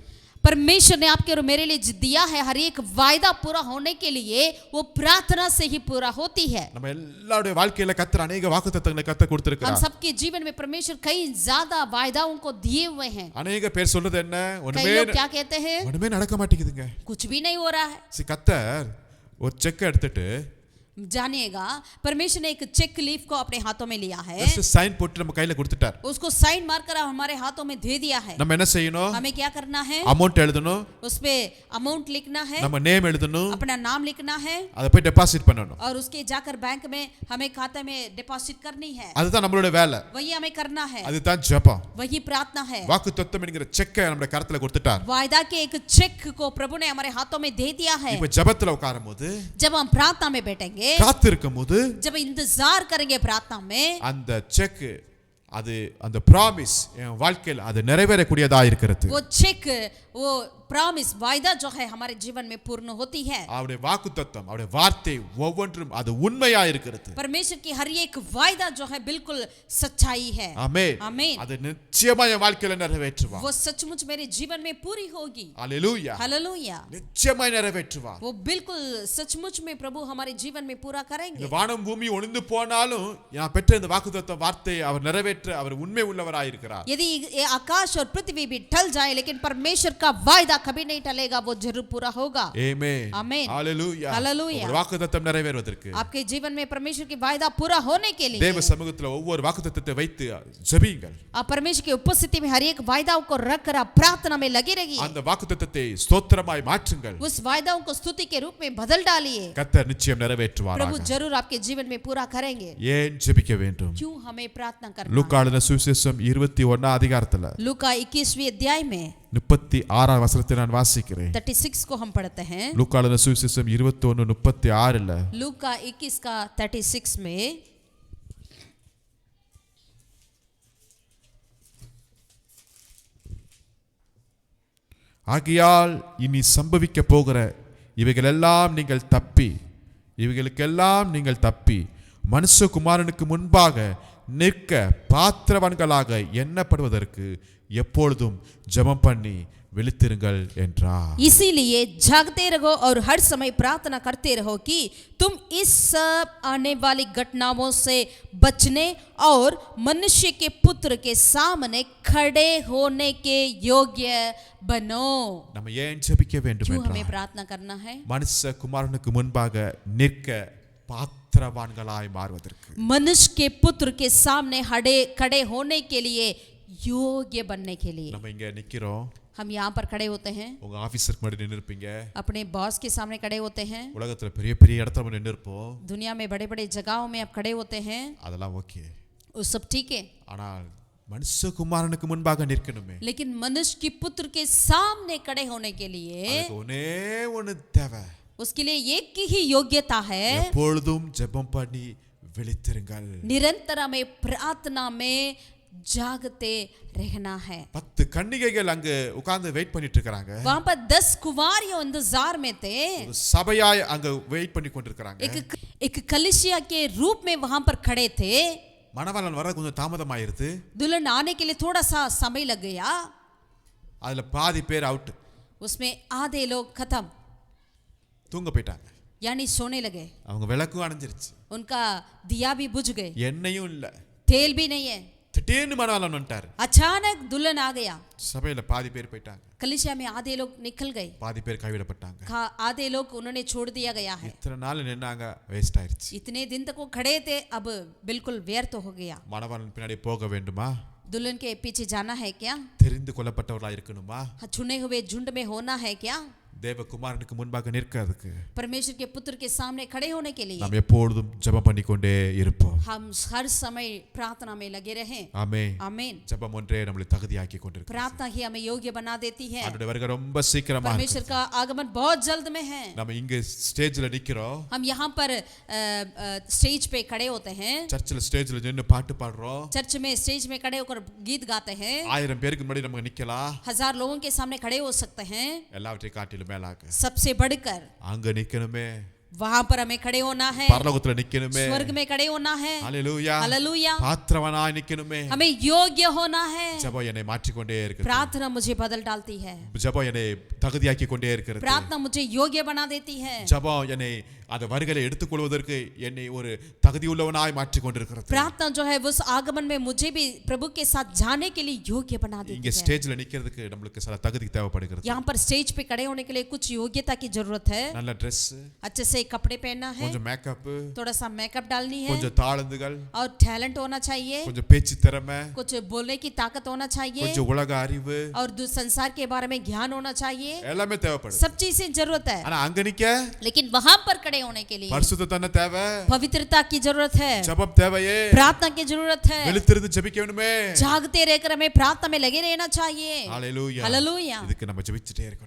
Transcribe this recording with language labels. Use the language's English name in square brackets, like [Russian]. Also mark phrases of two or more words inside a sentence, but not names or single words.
[Hindi] परमेश्वर ने आपके और मेरे लिए दिया है हर एक वायदा पूरा होने के लिए वो प्रार्थना से ही पूरा होती है [Tamil] நம்ம எல்லாருடைய வாழ்க்கையில கர்த்தர் अनेक வாக்குத்தத்தங்களை கர்த்தர் [Hindi] हम [Tamil] கொடுத்திருக்கிறார். [Hindi] सबके जीवन में परमेश्वर कई ज्यादा वायदाओं को दिए हुए हैं [Tamil] अनेक பேர் சொல்றது என்ன? [Hindi] कई लोग क्या कहते हैं [Tamil] ஒண்ணுமே நடக்க மாட்டேங்குதுங்க. [Hindi] कुछ भी नहीं हो रहा है [Tamil] கர்த்தர் ஒரு செக் எடுத்துட்டு [Hindi] जानिएगा परमेश्वर ने एक चेक लीफ को अपने हाथों में लिया है [English] just sign [Tamil] போட்டு நம்ம கையில கொடுத்துட்டார். [Hindi] उसको साइन मारकर हमारे हाथों में दे दिया है [Tamil] நம்ம என்ன செய்யணும்? [Hindi] हमें क्या करना है [Tamil] அமௌண்ட் எழுதணும். [Hindi] उसपे अमाउंट लिखना है [Tamil] நம்ம நேம் எழுதணும். [Hindi] अपना नाम लिखना है [Tamil] அதை போய் டெபாசிட் பண்ணணும். [Hindi] और उसके जाकर बैंक में हमें खाते में डिपॉजिट करनी है [Tamil] அதுதான் நம்மளோட வேலை. [Hindi] वही हमें करना है [Tamil] அதுதான் ஜெபம். [Hindi] वही प्रार्थना है [Tamil] வாக்குத்தத்தம் என்கிற செக்கை நம்ம கரத்துல கொடுத்துட்டார். [Hindi] वायदा के एक चेक को प्रभु ने हमारे हाथों में दे दिया है [Tamil] இப்ப ஜெபத்துல உட்காரும்போது [Hindi] जब हम प्रार्थना में बैठेंगे [Tamil] காத்திருக்கும்போது [Hindi] जब इंतजार करेंगे प्रार्थना में [Tamil] அந்த செக் அது அந்த ப்ராமிஸ் என் வாழ்க்கையில் அது நிறைவேறக்கூடியதா இருக்கிறது. [Hindi] वो चेक वो प्रॉमिस वायदा जो है हमारे जीवन में पूर्ण होती है [Tamil] அவருடைய வாக்குத்தத்தம் அவருடைய வார்த்தை ஒவ்வொன்றும் அது உண்மையா இருக்கிறது. [Hindi] परमेश्वर की हर एक वायदा जो है बिल्कुल सच्चाई है [Tamil] ஆமென். [Hindi] आमीन [Tamil] அது நிச்சயமா என் வாழ்க்கையில நிறைவேற்றுவார். [Hindi] वो सचमुच मेरे जीवन में पूरी होगी [Tamil] ஹalleluya. [Hindi] हालेलुया [Tamil] நிச்சயமா நிறைவேற்றுவார். [Hindi] वो बिल्कुल सचमुच में प्रभु हमारे जीवन में पूरा [Tamil] இந்த [Hindi] करेंगे [Tamil] வானம் பூமி ஒளிந்து போனாலும் நான் பெற்ற இந்த வாக்குத்தத்த வார்த்தை அவர் நிறைவேற்ற அவர் உண்மை உள்ளவராய் இருக்கிறார். [Hindi] यदि ये आकाश और पृथ्वी भी टल जाए लेकिन परमेश्वर का वायदा कभी नहीं टलेगा वो जरूर पूरा होगा [Tamil] ஆமென். [Hindi] आमीन [Tamil] ஹalleluya. [Hindi] हालेलुया [Tamil] உங்கள் வாக்குத்தத்தம் நிறைவேறுவதற்கு [Hindi] आपके जीवन में परमेश्वर की वायदा पूरा होने के लिए [Tamil] தேவ சமூகத்துல ஒவ்வொரு வாக்குத்தத்தத்தை வைத்து ஜெபியுங்கள். [Hindi] आप परमेश्वर की उपस्थिति में हर एक वायदाओं को रखकर आप प्रार्थना में लगे रहिए [Tamil] அந்த வாக்குத்தத்தத்தை ஸ்தோத்திரமாய் மாற்றுங்கள். [Hindi] उस वायदाओं को स्तुति के रूप में बदल डालिए [Tamil] கர்த்தர் நிச்சயம் நிறைவேற்றுவார். [Hindi] प्रभु जरूर आपके जीवन में पूरा करेंगे [Tamil] ஏன் ஜெபிக்க வேண்டும்? [Hindi] क्यों हमें प्रार्थना करना [Tamil] லூக்கா எழுதின சுவிசேஷம் 21 அதிகாரத்துல [Hindi] लूका 21वीं अध्याय में [Tamil] 36 வசனத்தை நான் வாசிக்கிறேன். [Hindi] 36 को हम पढ़ते हैं [Tamil] லூக்கா எழுதின சுவிசேஷம் 21:36ல [Hindi] लूका 21 का 36 में [Tamil] ஆகையால் இனி சம்பவிக்க போகிற இவைகளெல்லாம் நீங்கள் தப்பி மனுஷகுமாரனுக்கு முன்பாக நிற்க பாத்திரவான்களாக எண்ணப்படுவதற்கு எப்பொழுதும் ஜெபம் பண்ணி விழித்திருங்கள் என்றார். [Hindi] इसीलिए जागते रहो और हर समय प्रार्थना करते रहो कि तुम इस सब आने वाली घटनाओं से बचने और मनुष्य के पुत्र के सामने खड़े होने के योग्य बनो. [Tamil] நம்ம ஏன் ஜெபிக்க வேண்டும் [Hindi] क्यों हमें [Tamil] என்றால் [Hindi] प्रार्थना करना है? [Tamil] மனுஷகுமாரனுக்கு முன்பாக நிற்க பாத்திரவான்களாய் மாறுவதற்கு. [Hindi] मनुष्य के पुत्र के सामने खड़े होने के लिए योग्य बनने के लिए. [Tamil] நம்ம இங்க நிக்கிறோம். [Hindi] हम यहाँ पर खड़े होते हैं [Tamil] உங்க ஆபீஸருக்கு முன்னாடி நின்னு இருப்பீங்க. [Hindi] अपने बॉस के सामने खड़े होते हैं [Tamil] உலகத்துல பெரிய பெரிய இடத்துல நின்னு இருப்போம். [Hindi] दुनिया में बड़े बड़े जगहों में आप खड़े होते हैं [Tamil] அதெல்லாம் ஓகே. [Hindi] वो सब ठीक है [Tamil] ஆனால் மனுஷகுமாரனுக்கு முன்பாக நிற்கணுமே. [Hindi] लेकिन मनुष्य की पुत्र के सामने खड़े होने के लिए [Tamil] அதுக்கு ஒண்ணே ஒண்ணு தேவை. [Hindi] उसके लिए एक की ही योग्यता है, [Tamil] எப்பொழுதும் ஜெபம் பண்ணி விழித்திருங்கள். [Hindi] निरंतर हमें प्रार्थना में जागते रहना है. [Tamil] 10 கன்னிகைகள் அங்க உட்கார்ந்து வெயிட் பண்ணிட்டு இருக்காங்க. [Hindi] वहां पर 10 कुंवारियों इंतजार में थे, [Tamil] ஒரு சபையாய் அங்க வெயிட் பண்ணி கொண்டிருக்காங்க. [Hindi] एक कलीसिया के रूप में वहां पर खड़े थे. [Tamil] மணவாளன் வர கொஞ்சம் தாமதமாயிருது. [Hindi] दुल्हन आने के लिए थोड़ा सा समय लग गया. [Tamil] அதுல பாதி பேர் அவுட், [Hindi] उसमें आधे लोग खत्म, [Tamil] தூங்க போயிட்டாங்க. [Hindi] यानी सोने लगे. [Tamil] அவங்க விளக்கும் அணைஞ்சிருச்சு, [Hindi] उनका दिया भी बुझ गए, [Tamil] எண்ணெயும் இல்ல. [Hindi] तेल भी नहीं है. [Tamil] திடீர்னு மணவாளன் வந்துட்டாரு. [Hindi] अचानक दुल्हन आ गया. [Tamil] சபையில பாதி பேர் போயிட்டாங்க, [Hindi] कलीसिया में आधे लोग निकल गए, [Tamil] பாதி பேர் கைவிடப்பட்டாங்க. [Hindi] आधे लोग उन्होंने छोड़ दिया गया है. [Tamil] இத்தனை நாள் நின்னாங்க, வேஸ்ட் ஆயிருச்சு. [Hindi] इतने दिन तक वो खड़े थे, अब बिल्कुल व्यर्थ हो गया. [Tamil] மணவாளன் பின்னாடி போக வேண்டுமா? [Hindi] दुल्हन के पीछे जाना है क्या? [Tamil] தெரிந்து கொள்ளப்பட்டவர்களா இருக்கணுமா? [Hindi] चुने हुए झुंड में होना है क्या? [Tamil] தேவகுமாரனுக்கு முன்பாக நிற்கிறதுக்கு [Hindi] परमेश्वर के पुत्र के सामने खड़े होने के लिए [Tamil] நாம் எப்பொழுதும் ஜெபம் பண்ணிக்கொண்டே இருப்போம். [Hindi] हम हर समय प्रार्थना में लगे रहें. [Tamil] ஆமென். [Hindi] आमीन. [Tamil] ஜெபம் ஒன்றே நம்மளை தகுதியாக்கி கொண்டிருக்கு. [Hindi] प्रार्थना ही हमें योग्य बना देती है. [Tamil] ஆண்டவருடைய வருகை ரொம்ப சீக்கிரமா [Hindi] परमेश्वर का आगमन बहुत जल्द में है. [Tamil] நம்ம இங்க ஸ்டேஜ்ல நிக்கிறோம், [Hindi] हम यहाँ पर स्टेज पे खड़े होते हैं, [Tamil] சர்ச்சில் ஸ்டேஜ்ல நின்னு பாட்டு பாடுறோம். [Hindi] चर्च में स्टेज में खड़े होकर गीत गाते हैं, [Tamil] 1000 பேருக்கு முன்னாடி நம்ம நிக்கலாம். [Hindi] 1000 लोगों के सामने खड़े हो सकते हैं. [Tamil] எல்லாவற்றையும் காட்டிலும் மேலாக [Hindi] सबसे बढ़कर [Tamil] அங்க நிக்கணுமே, [Hindi] वहां पर हमें खड़े होना है, [Tamil] பரலோகத்துல நிக்கணுமே. [Hindi] स्वर्ग में खड़े होना है. [Tamil] ஹalleluya. [Hindi] हालेलुया. [Tamil] பாத்திரவனாய் நிக்கணுமே. [Hindi] हमें योग्य होना है. [Tamil] ஜெபம் என்னை மாற்றிக்கொண்டே இருக்குது. [Hindi] प्रार्थना मुझे बदल डालती है. [Tamil] ஜெபம் என்னை தகுதியாக்கி கொண்டே இருக்கிறது. [Hindi] प्रार्थना मुझे योग्य बना देती है. [Tamil] ஜெபம் என்னை அந்த வருகையை எடுத்துக்கொள்வதற்கு என்னை ஒரு தகுதியுள்ளவனாய் மாற்றிக் கொண்டிருக்கிறது. [Hindi] प्रार्थना जो है उस आगमन में मुझे भी प्रभु के साथ जाने के लिए योग्य बना देती [Tamil] இங்க [Hindi] है. [Tamil] ஸ்டேஜ்ல நிக்கிறதுக்கு நமக்கு சில தகுதி தேவைப்படுகிறது. [Hindi] यहाँ पर स्टेज पे खड़े होने के लिए कुछ योग्यता की जरूरत है. [Tamil] நல்ல Dress, [Hindi] अच्छे से कपड़े पहनना है, [Tamil] கொஞ்சம் மேக்கப், [Hindi] थोड़ा सा मेकअप डालनी है, [Tamil] கொஞ்சம் தாளந்துகள், [Hindi] और टैलेंट होना चाहिए, [Tamil] கொஞ்சம் பேச்சு திறமை, [Hindi] कुछ बोलने की ताकत होना चाहिए, [Tamil] கொஞ்சம் உலக அறிவு, [Hindi] और संसार के बारे में ज्ञान होना चाहिए. [Tamil] எல்லாமே தேவைப்படுது. [Hindi] सब चीजें जरूरत है. [Tamil] ஆனா அங்க நிக்க [Hindi] लेकिन वहां पर खड़े होने के लिए [Tamil] பரிசுத்தத்தன்மை தேவை, [Hindi] पवित्रता की जरूरत है, [Tamil] ஜெபம் தேவையே, [Hindi] प्रार्थना की जरूरत है. [Tamil] விழித்திருந்து ஜெபிக்க வேண்டுமே. [Hindi] जागते रहकर हमें प्रार्थना में लगे रहना चाहिए. [Tamil] ஹalleluya. [Hindi] हालेलुया. [Tamil] இதுக்கு நம்ம ஜெபிச்சிட்டே இருக்கணும்.